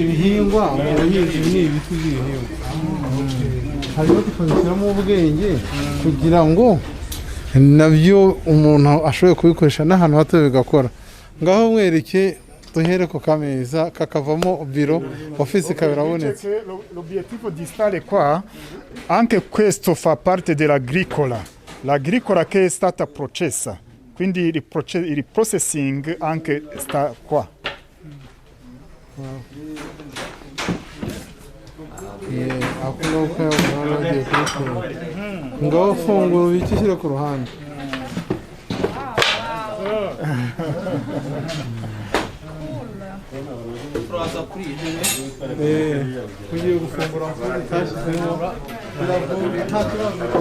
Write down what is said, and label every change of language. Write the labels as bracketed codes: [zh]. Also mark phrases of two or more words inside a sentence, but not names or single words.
[rw] ibihingwa mu buhinzi ni ibiti by'ibihingwa hariho tukabishyiramo ubwenge kugira ngo nabyo umuntu ashoboye kubikoresha n'ahantu hato bigakora ngaho mwereke duhere ku kameza kakavamo biro office ikabirabonetse. [it] L'obiettivo di stare qua anche questo fa parte l'agricola che è stata processa, quindi il processing anche sta qua. [rw] ngaho funguro ubikishyire ku ruhande. Ugiye gufungura utashyizemo nta kibazo.